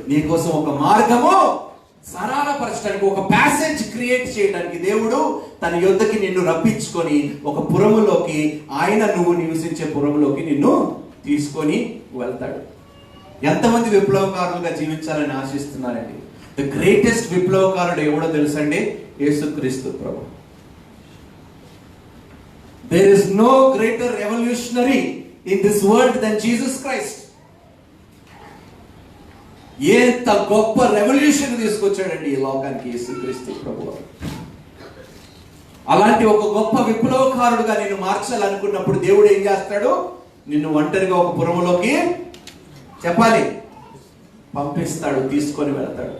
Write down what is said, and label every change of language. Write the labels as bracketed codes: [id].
[te] నీకోసం ఒక మార్గము సరళపరచడానికి, ఒక ప్యాసేజ్ క్రియేట్ చేయడానికి దేవుడు తన యొద్దకి నిన్ను రప్పించుకొని ఒక పురములోకి, ఆయన నువ్వు నివసించే పురములోకి నిన్ను తీసుకొని వెళ్తాడు. ఎంతమంది విప్లవకారులుగా జీవించాలని ఆశిస్తున్నారండి? [en] the greatest [te] విప్లవకారుడు ఎవడో తెలుసండి? యేసుక్రీస్తు ప్రభు. [en] There is no greater revolutionary in this world than Jesus Christ. [te] ఎంత గొప్ప రెవల్యూషన్ తీసుకొచ్చాడండి ఈ లోకానికి యేసుక్రీస్తు ప్రభువు. అలాంటి ఒక గొప్ప విప్లవకారుడుగా నేను మార్చాలనుకున్నప్పుడు దేవుడు ఏం చేస్తాడు? నిన్ను ఒంటరిగా ఒక పురములోకి చెప్పాలి పంపిస్తాడు, తీసుకొని వెళ్తాడు.